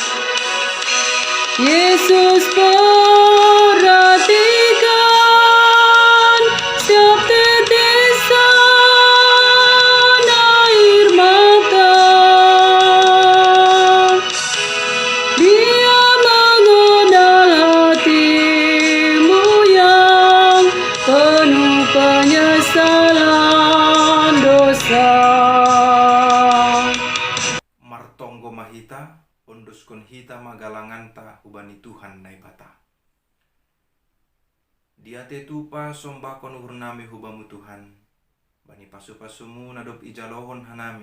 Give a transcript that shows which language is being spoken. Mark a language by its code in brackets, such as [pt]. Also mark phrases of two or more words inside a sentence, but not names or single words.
[id] Yesus perhatikan setiap tetesan air mata. Dia mengenal hatimu yang penuh penyesalan dosa. [bts] Martonggo mahita onduskon hita magalanganta hubani Tuhan naibata. Dia tetupa sombakon uhur nami hubamu Tuhan. Bani pasu-pasumu nadop ijalohon hanami.